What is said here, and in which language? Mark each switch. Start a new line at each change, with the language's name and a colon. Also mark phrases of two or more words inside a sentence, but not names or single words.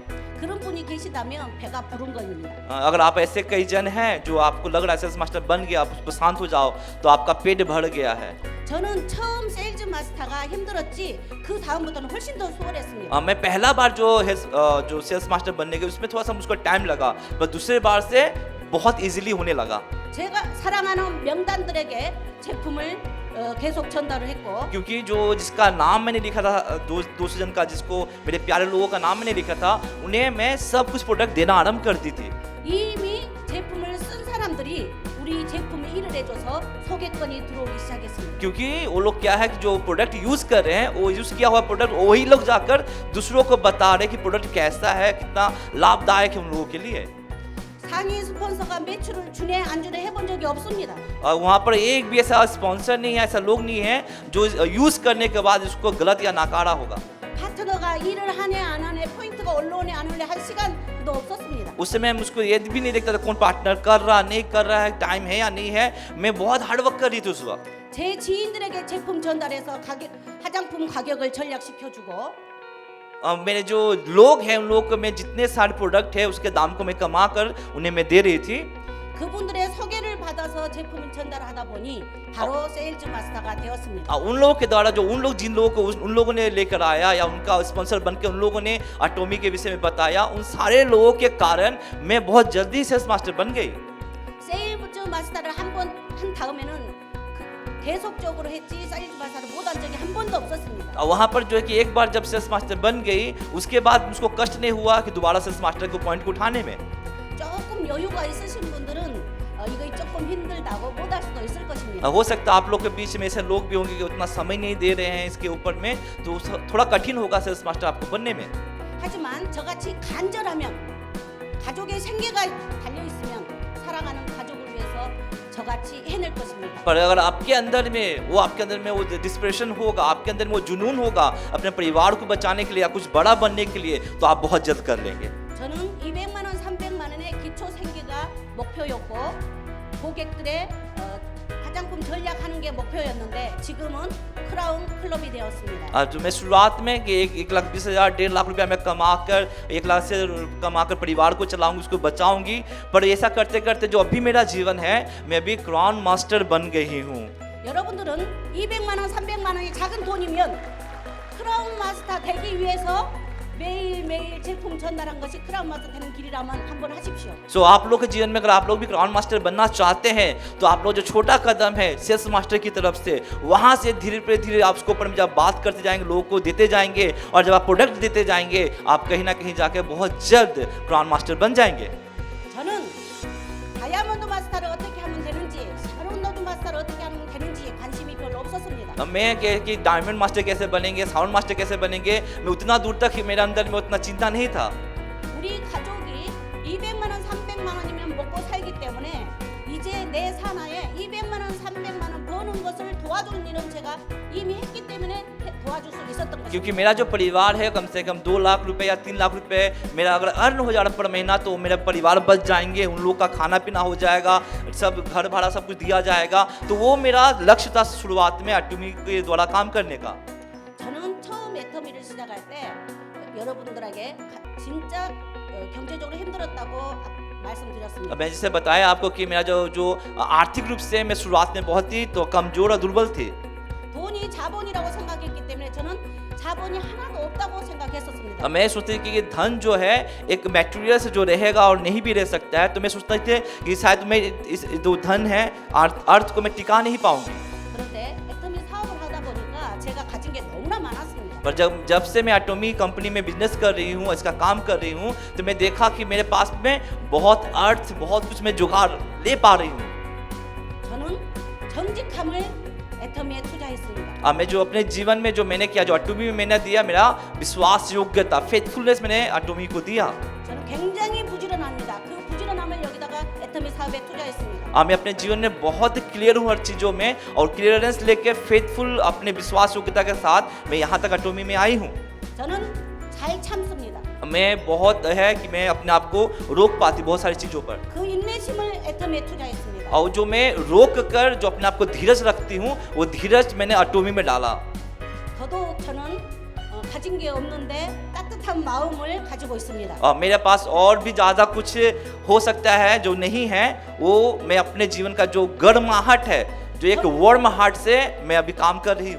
Korean: 그런 분이 계시다면 배가 부른 겁니다.
Hindi: अगर आप ऐसे कई जन हैं जो आपको लग रहा है सेल्स मास्टर बन गया, आप उस पर शांत हो जाओ, तो आपका पेट भर गया है।
Korean: 저는 처음 세일즈 마스터가 힘들었지 그 다음부터는 훨씬 더 수월했습니다.
Hindi: मैं पहला बार जो सेल्स मास्टर बनने के उसमें थोड़ा सा मुझको टाइम लगा, पर दूसरे बार से बहुत इजीली होने लगा।
Korean: 제가 사랑하는 명단들에게 제품을 계속 전달을 했고
Hindi: क्योंकि जो जिसका नाम मैंने लिखा था, 200 जन का, जिसको मेरे प्यारे लोगों का नाम मैंने लिखा था, उन्हें मैं सब कुछ प्रोडक्ट देना आरंभ कर दी थी।
Korean: 이미 제품을 쓴 사람들이 우리 제품에 일을 해줘서 소개권이 들어오기 시작했습니다.
Hindi: क्योंकि वो लोग क्या है कि जो प्रोडक्ट यूज कर रहे हैं, वो यूज किया हुआ प्रोडक्ट वही लोग जाकर दूसरों को बता रहे हैं कि प्रोडक्ट कैसा है, कितना लाभदायक है उन लोगों के लिए।
Korean: 상위 스폰서가 매출을 주네 안 주네 해본 적이 없습니다.
Hindi: वहाँ पर एक भी ऐसा स्पॉन्सर नहीं है, ऐसा लोग नहीं है जो यूज करने के बाद इसको गलत या नाकारा होगा।
Korean: 파트너가 일을 하네 안 하네 포인트가 올라오네 안 올라오네 할 시간도 없었습니다.
Hindi: उस समय मुझको ये भी नहीं देखता था कौन पार्टनर कर रहा नहीं कर रहा है, टाइम है या नहीं है। मैं बहुत
English: hard work
Hindi: कर रही थी उस वक्त।
Korean: 제 지인들에게 제품 전달해서 화장품 가격을 전략시켜주고
Hindi: मेरे जो लोग हैं उन लोग को मैं जितने सारे प्रोडक्ट है उसके दाम को मैं कमा कर उन्हें मैं दे रही थी।
Korean: 그분들의 소개를 받아서 제품을 전달하다 보니 바로 세일즈 마스터가 되었습니다.
Hindi: उन लोगों के द्वारा जो जिन लोगों को उन लोगों ने लेकर आया या उनका स्पॉन्सर बनकर उन लोगों ने एटॉमी के विषय में बताया, उन सारे लोगों के कारण मैं बहुत जल्दी सेल्स मास्टर बन गई।
Korean: 세일즈 마스터를 한 번 한 다음에는 계속적으로 했지 세일즈 마스터를 못 한 적이 한 번도 없었습니다.
Hindi: वहाँ पर जो है कि एक बार जब सेल्स मास्टर बन गई, उसके बाद मुझको कष्ट नहीं हुआ कि दोबारा सेल्स मास्टर को पॉइंट को उठाने में।
Korean: 조금 여유가 있으신 분들은 이거 조금 힘들다고 못 할 수도 있을 것입니다.
Hindi: हो सकता है आप लोग के बीच में ऐसे लोग भी होंगे कि उतना समय नहीं दे रहे हैं इसके ऊपर में, तो थोड़ा कठिन होगा सेल्स मास्टर आपको बनने में।
Korean: 하지만 저같이 간절하면 가족의 생계가 달려 있으면 사랑하는 가족을 위해서 저같이 해낼 것입니다.
Hindi: पर अगर आपके अंदर में वो डिस्प्रेशन होगा, आपके अंदर में वो जुनून होगा अपने परिवार को बचाने के लिए या कुछ बड़ा बनने के लिए, तो आप बहुत जल्द कर लेंगे।
Korean: 저는 200만 원, 300만 원의 기초 생계가 목표였고 고객들의 화장품 전략하는 게 목표였는데 지금은 크라운 클럽이 되었습니다.
Hindi: जो मैं शुरुआत में कि 1,20,000 1.5 लाख रुपया मैं कमाकर 1 लाख से कमाकर परिवार को चलाऊंगी, उसको बचाऊंगी, पर ऐसा करते करते जो अभी मेरा जीवन है, मैं अभी क्राउन मास्टर बन गई हूँ।
Korean: 여러분들은 200만 원, 300만 원이 작은 돈이면 크라운 마스터 되기 위해서 매일매일 제품 전달한 것이 크라운 마스터 되는 길이라면 한번 하십시오.
Hindi: सो आप लोग के जीवन में अगर आप लोग भी क्राउन मास्टर बनना चाहते हैं, तो आप लोग जो छोटा कदम है सेल्स मास्टर की तरफ से, वहाँ से धीरे आप उसके ऊपर में जब बात करते जाएंगे, लोगों को देते जाएंगे, और जब आप प्रोडक्ट देते जाएंगे, आप कहीं ना कहीं जाके बहुत जल्द क्राउन मास्टर बन जाएंगे।
Korean: 저는 다이아몬드 마스터를 어떻게 하면 되는지 마스터를 어떻게 하면 되는지 관심이 별로 없었습니다.
Hindi: मैं कि डायमंड मास्टर कैसे बनेंगे, साउंड मास्टर कैसे बनेंगे, मैं उतना दूर तक मेरे अंदर में उतना चिंता नहीं था।
Korean: 우리 가족이 200만 원, 300만 원이면 먹고 살기 때문에 이제 내 사나에 200만 원, 300만 원 버는 것을 도와주는 일은 제가 이미 했기 때문에 도와줄 수 있었던 것입니다.
Hindi: क्योंकि मेरा जो परिवार है कम से कम 2 लाख रुपए या 3 लाख रुपए मेरा अगर अर्न हो जाए पर महीना तो मेरा परिवार बच जाएंगे, उन लोग का खाना पीना हो जाएगा, सब घर भाड़ा सब कुछ दिया जाएगा। तो वो मेरा लक्ष्य था शुरुआत में एटॉमी के द्वारा काम करने का।
Korean: 저는 처음 애터미를 시작할 때 여러분들에게 진짜 경제적으로 힘들었다고 말씀드렸습니다.
Hindi: मैं जैसे बताया आपको कि मेरा जो आर्थिक रूप से मैं शुरुआत में बहुत ही तो कमजोर और दुर्बल थी।
Korean: 돈이 자본이라고 생각했기 때문에 저는 जा본이 하나도 없다고 생각했었습니다.
Hindi: मैं सोचती कि धन जो है एक मटेरियल से जो रहेगा और नहीं भी रह सकता है, तो मैं सोचता थे कि शायद मैं इस जो धन है अर्थ को मैं टिका नहीं पाऊंगी।
Korean: 그런데 애터미 사업을 하다 보니까 제가 가진 게 너무나 많았습니다.
Hindi: पर जब से मैं एटॉमी कंपनी में बिजनेस कर रही हूँ, इसका काम कर रही हूँ, तो मैं देखा कि मेरे पास में बहुत अर्थ बहुत कुछ मैं जुगाड़ ले पा रही हूँ।
Korean: 저는 정직함을 애터미에 투자했습니다.
Hindi: मैं जो अपने जीवन में जो मैंने किया, जो एटॉमी में मैंने दिया, मेरा विश्वास योग्यता फेथफुलनेस मैंने एटॉमी को दिया।
Korean: 저는 굉장히 부지런합니다. 그 부지런함을 여기다가 애터미 사업에 투자했습니다.
Hindi: मैं अपने जीवन में बहुत क्लियर हूँ हर चीज़ों में और क्लियरेंस लेके फेथफुल अपने विश्वास योग्यता के साथ मैं यहाँ तक एटॉमी में आई हूँ।
Korean: 저는 잘 참습니다.
Hindi: मैं बहुत है कि मैं अपने आप को रोक पाती बहुत सारी चीज़ों पर,
Korean: 그 인내심을 애터미에 투자했습니다.
Hindi: और जो मैं रोक कर जो अपने आप को धीरज रखती हूँ, वो धीरज मैंने एटॉमी में डाला।
Korean: 더더욱 저는 가진 게 없는데 따뜻한 마음을 가지고 있습니다.
Hindi: मेरे पास और भी ज़्यादा कुछ हो सकता है जो नहीं है, वो मैं अपने जीवन का जो गर्माहट है, जो एक
English: warm heart
Hindi: से मैं अभी काम कर रही हूँ।